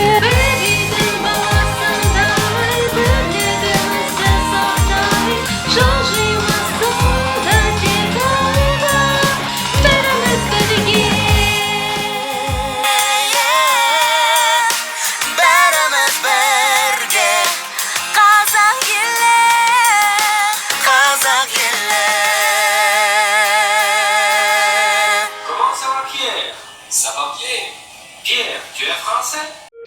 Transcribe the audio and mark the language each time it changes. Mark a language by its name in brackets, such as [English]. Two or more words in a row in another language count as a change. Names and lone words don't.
[Kazakh] Бір үйдің баласындай, бірлігімізді сақтай, жылжимыз сонда тек алға, барымыз бірге. Бәріміз бірге, қазақ елі, қазақ елі. [French] Comment ça va Pierre? Ça va bien. Pierre, tu es français?